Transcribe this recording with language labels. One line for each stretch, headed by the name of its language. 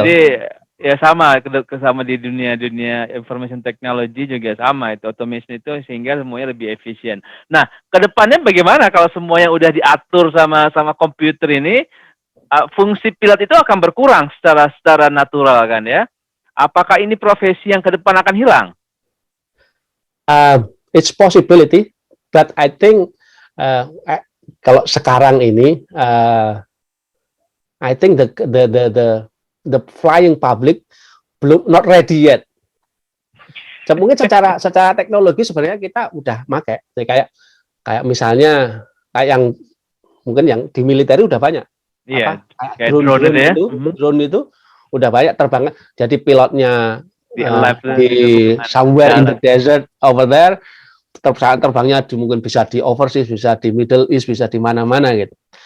Indonesian: Jadi ya sama di dunia information technology juga sama, itu automation itu sehingga semuanya lebih efisien. Nah, kedepannya bagaimana kalau semuanya udah diatur sama komputer ini, fungsi pilot itu akan berkurang secara natural kan ya? Apakah ini profesi yang ke depan akan hilang?
English: It's possibility, but I think
Indonesian: kalau sekarang ini,
English: I think the flying public
Indonesian: belum
English: not ready yet.
Indonesian: Mungkin secara teknologi sebenarnya kita udah pakai. Kayak misalnya kayak yang mungkin yang di militer udah banyak. Iya. Drone itu udah banyak terbang. Jadi pilotnya di
English: somewhere in the desert over there,
Indonesian: terbangnya mungkin bisa di overseas, bisa di Middle East, bisa di mana-mana gitu.